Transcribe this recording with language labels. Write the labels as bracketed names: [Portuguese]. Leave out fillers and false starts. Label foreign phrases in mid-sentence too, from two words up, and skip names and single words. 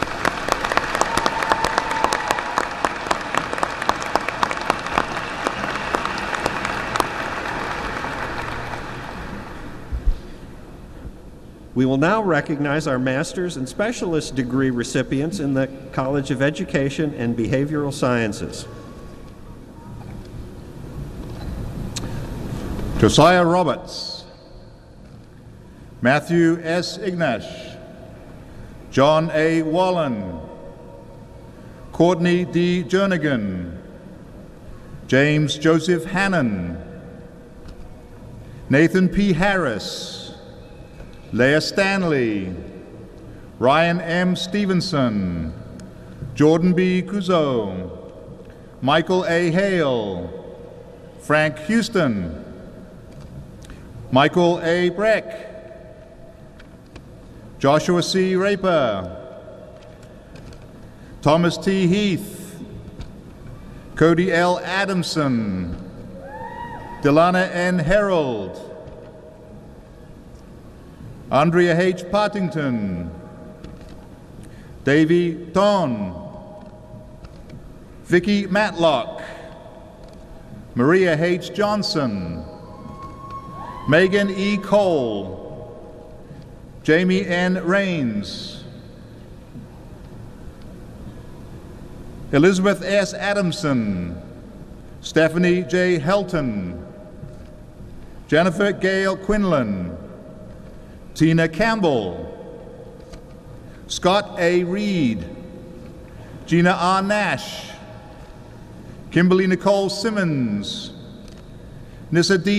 [English] We will now recognize our master's and specialist degree recipients in the College of Education and Behavioral Sciences. Josiah Roberts, Matthew S. Ignash, John A. Wallen, Courtney D. Jernigan, James Joseph Hannon, Nathan P. Harris, Leah Stanley, Ryan M. Stevenson, Jordan B. Kuzo, Michael A. Hale, Frank Houston, Michael A. Breck, Joshua C. Raper, Thomas T. Heath, Cody L. Adamson, Delana N. Herold, Andrea H. Partington, Davy Ton, Vicky Matlock, Maria H. Johnson, Megan E. Cole, Jamie N. Rains, Elizabeth S. Adamson, Stephanie J. Helton, Jennifer Gail Quinlan, Tina Campbell, Scott A. Reed, Gina R. Nash, Kimberly Nicole Simmons, Nissa D.